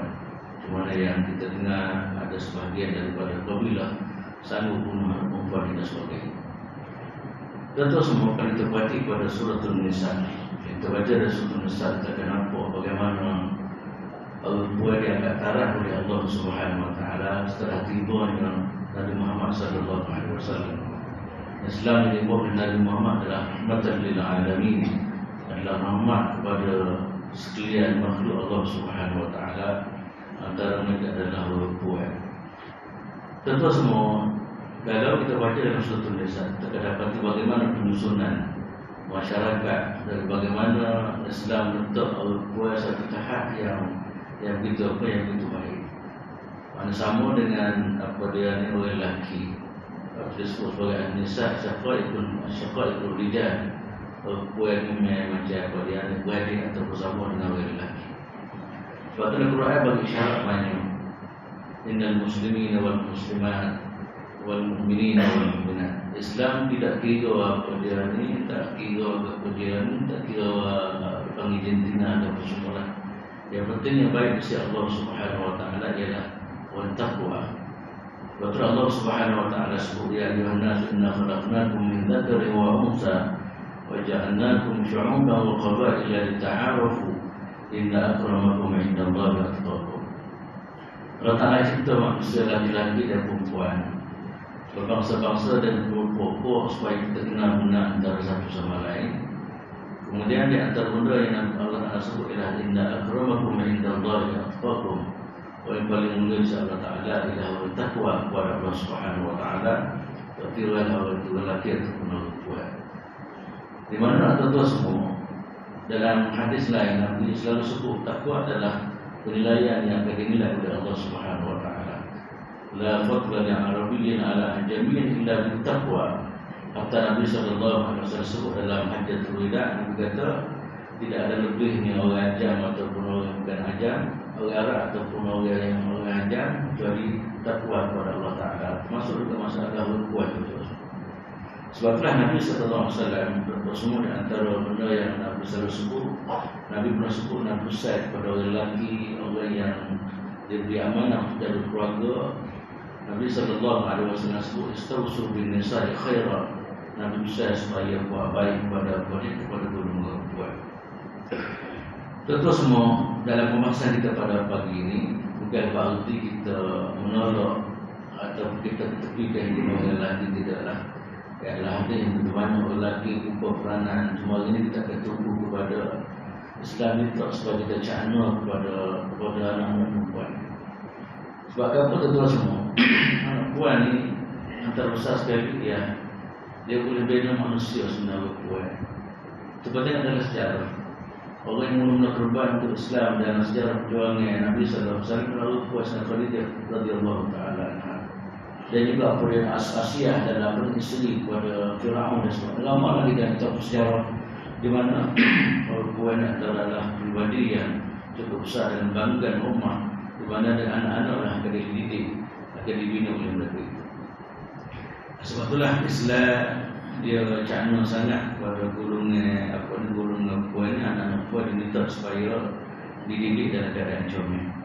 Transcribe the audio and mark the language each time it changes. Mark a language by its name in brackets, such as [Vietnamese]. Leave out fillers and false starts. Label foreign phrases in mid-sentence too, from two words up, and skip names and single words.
[Malay] Cuma yang kita dengar ada sebahagian daripada kabilah sanggup membunuh perempuan dan sebagainya. Tentu semua akan ditepati pada suratul Nisa. Kita baca dari suratul Nisa, kita akan nampak bagaimana perempuan yang akan tarah oleh [Arabic] الله سبحانه وتعالى [Malay] setelah tibanya Nabi Muhammad [Arabic] صلى الله عليه وسلم. [Malay] Islam yang dibawa oleh Nabi Muhammad adalah [Arabic] رحمة للعالمين, [Malay] adalah rahmat kepada sekalian makhluk [Arabic] الله سبحانه وتعالى. [Malay] Antara mereka adalah perempuan. Tentu semua kalau kita baca dalam suratul Nisa, kita dapati bagaimana penyusunan masyarakat dari bagaimana Islam letak perempuan satu tahap yang begitu baik. Mana sama dengan apa dia ni orang lelaki. Disebut sebagai [Arabic] النساء شقائق الرجال. [Malay] Perempuan ni macam apa dia ni beradik atau bersama dengan orang lelaki. Sebab itu Al-Quran bagi syarat banyak. [Arabic] إن المسلمين والمسلمات والمؤمنين والمؤمنات. [Malay] Islam tidak kira apa dia ni, tak kira apa dia ni, tak kira panggil jentina atau semua. Yang penting yang baik di sisi [Arabic] الله سبحانه وتعالى [Malay] ialah wan taqwa. [Arabic] Betul الله سبحانه وتعالى sebut, يا أيها الناس إنا خلقناكم من ذكر وأنثى وجعلناكم شعوبا وقبائل لتعارفوا إن أكرمكم عند الله أتقاكم. [Malay] Allah Ta'ala cipta manusia laki-laki dan perempuan, berbangsa-bangsa dan berpokok supaya kita kenal benar antara satu sama lain. Kemudian di antara benda yang Allah Ta'ala sebut ialah [Arabic] إن أكرمكم عند الله أتقاكم. [Malay] Yang paling mulia di Allah Ta'ala ialah takwa kepada [Arabic] الله سبحانه وتعالى, [Malay] bertiruan orang itu lelaki ataupun perempuan. Di mana tuan-tuan semua, dalam hadis lain Nabi selalu sebut takwa adalah penilaian yang akan dinilai oleh [Arabic] الله سبحانه وتعالى. لا فضل لعربي على عجمي إلا بالتقوى. [Malay] Kata Nabi [Arabic] صلى الله عليه وسلم [Malay] sebut dalam [Arabic] حجة الوداع, [Malay] Nabi kata tidak ada lebihnya orang ajam ataupun orang bukan ajam, orang Arab ataupun orang ajam, kecuali takwa kepada Allah Taala. Termasuk juga masalah kuat itu. Sebab itulah Nabi [Arabic] صلى الله عليه وسلم [Malay] bersemua di antara benda yang Nabi selalu sebut. Nabi pernah sebut Nabi Said kepada orang lelaki, orang yang diberi amanah untuk jaga keluarga. Nabi [Arabic] صلى الله عليه وسلم [Malay] sebut [Arabic] استوصوا بالنساء خيرا. [Malay] Nabi Said supaya buat baik kepada wanita, kepada perempuan. Tentu semua dalam pembahasan kita pada pagi ini bukan berarti kita menolak atau kita tepikan orang lelaki, tidaklah. Ialah ada yang bagaimana orang lelaki upah peranan. Semua ini kita akan tunggu kepada Islam itu supaya kita cakna kepada anak-anak perempuan. Sebab apa tentu semua anak perempuan ni antara besar sekali dia boleh bina manusia sebenarnya perempuan. Seperti adalah sejarah orang yang mula-mula korban untuk Islam dalam sejarah perjuangan Nabi [Arabic] صلى الله عليه وسلم [Malay] lalu puasnya Khadijah [Arabic] رضي الله تعالى عنها. [Malay] Dan juga perjuangan Asiyah dalam beristeri kepada Firaun dan sebagainya. Lama lagi dalam kitab sejarah di mana perempuan adalah pribadi yang cukup besar dan banggaan ummah, di mana dengan anak-anak akan dididik, akan dibina oleh mereka itu. Sebab itulah Islam dia cakna sangat kepada golongan perempuan ni, anak-anak perempuan diminta supaya dididik dalam keadaan comel.